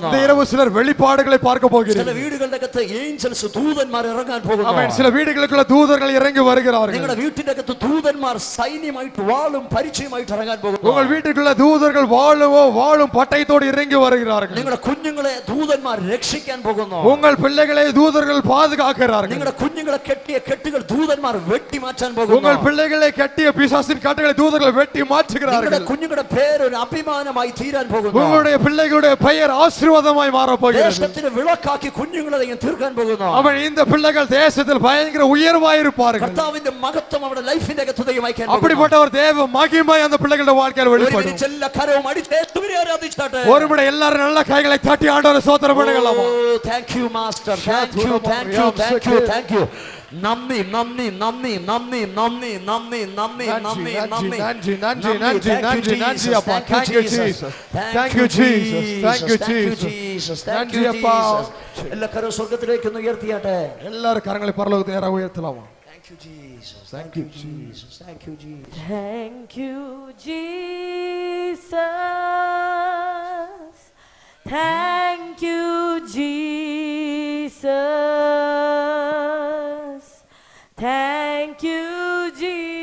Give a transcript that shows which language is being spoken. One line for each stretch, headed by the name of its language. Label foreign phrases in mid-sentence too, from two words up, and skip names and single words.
Tamil: இந்த இரவு சிலர் வெளிப்பாடுகளை பார்க்க
Malayalam: ചില
Tamil: போகிறார்கள்.
Malayalam: വീടുകളുടെ അകത്ത് ഏഞ്ചൽസ് ദൂതന്മാർ ഇറങ്ങാൻ പോകുന്നു.
Tamil: ஆமென். சில வீடுகளுக்குள்ள தூதர்கள் இறங்கி வருகிறார்கள்.
Malayalam: നിങ്ങളുടെ വീട്ടിന്റെ അകത്ത് ദൂതന്മാർ സൈന്യമായിട്ട് വാളും പരിചയമായിട്ട് ഇറങ്ങാൻ പോകുന്നു.
Tamil: உங்கள் வீட்டுக்குள்ள தூதர்கள் வாளும் பட்டயத்தோடு இறங்கி வருகிறார்கள்.
Malayalam: നിങ്ങളുടെ കുഞ്ഞുങ്ങളെ ദൂതന്മാർ രക്ഷിക്കാൻ പോകുന്നു.
Tamil: உங்கள் பிள்ளைகளை தூதர்கள் பாதுகாக்கிறார்கள்.
Malayalam: നിങ്ങളുടെ കുഞ്ഞുങ്ങളെ കെട്ടിയ കെട്ടുകൾ ദൂതന്മാർ വെട്ടി മാറ്റാൻ പോകുന്നു.
Tamil: உங்கள் பிள்ளைகளை கட்டிய பிசாசின் கட்டுகளை தூதர்கள் வெட்டி
Malayalam: നിങ്ങളുടെ
Tamil: மாற்றுகிறார்கள்.
Malayalam: കുഞ്ഞുങ്ങളുടെ പേര് ഒരു അഭിമാനമായി തീരാൻ പോകുന്നു.
Tamil: உங்களுடைய பிள்ளைகளுடைய பெயர் ஆசீர்வாதமாய் மாறப் போகிறது.
Malayalam: ദേശത്തിന് വിളക്കാക്കി കുഞ്ഞുങ്ങളെ ദൈവം തീർക്കാൻ പോകുന്നു.
Tamil: அவன் இந்த பிள்ளைகள் தேசத்தில் பயங்கர உயர்வாய் இருப்பார்கள்.
Malayalam: കർത്താവിന്റെ മഹത്വം അവരുടെ ലൈഫിന്റെ അകത്ത് ദൈവം അയക്കാൻ പോകുന്നു.
Tamil: அப்படிப்பட்ட ஒரு தேவ மகிமை அந்த பிள்ளைகளுடைய வாழ்க்கையில்
Malayalam: ഒരു
Tamil: வெளிப்படும்.
Malayalam: മിനിറ്റ് എല്ലാ കരവും അടിച്ച് യേശുവിനെ ആരാധിച്ചാട്ടെ.
Tamil: ஒரு முறை எல்லாரும் நல்ல கைகளை தட்டி ஆண்டவரை ஸ்தோத்திரம் பண்ணுங்களாமா.
English: Thank you master. Thank you thank you thank you thank you.
Malayalam: നന്ദി നന്ദി നന്ദി നന്ദി നന്ദി നന്ദി നന്ദി നന്ദി നന്ദി
Tamil: நன்றி அப்பா.
English: Thank you Jesus. Thank you Jesus. Thank you Jesus.
Tamil: நன்றி அப்பா.
Malayalam: എല്ലാ കരവും സ്വർഗ്ഗത്തിലേക്ക് ഒന്ന് ഉയർത്തിയാട്ടെ.
Tamil: எல்லாரும் கரங்களை பரலோகத்தை நேரா உயர்த்தலாமா.
English: Thank you Jesus. Thank you Jesus. Thank you Jesus. Thank you, Jesus. Thank you, Jesus. Thank you, Jesus.